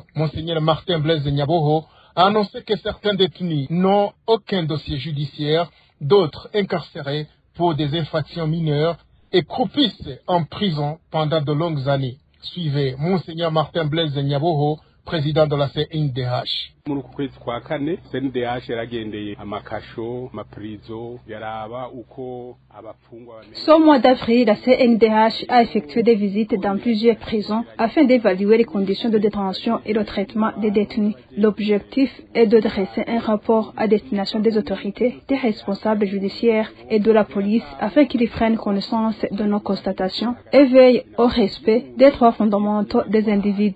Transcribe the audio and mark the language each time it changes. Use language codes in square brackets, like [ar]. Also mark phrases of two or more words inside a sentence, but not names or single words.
[fr] Monseigneur Martin Blaise Nyaboho a annoncé que certains détenus n'ont aucun dossier judiciaire, d'autres incarcérés pour des infractions mineures et croupissent en prison pendant de longues années. Suivez Monseigneur Martin Blaise Nyaboho, président de la CNDH. [rn] Muri uku kwezi kwa kane CNDH yaragendeye amakasho maprizo yaraba uko abafungwa. [fr] Ce mois d'avril, la CNDH a effectué des visites dans plusieurs prisons afin d'évaluer les conditions de détention et le traitement des détenus. L'objectif est de dresser un rapport à destination des autorités, des responsables judiciaires et de la police afin qu'ils prennent connaissance de nos constatations et veillent au respect des droits fondamentaux des individus.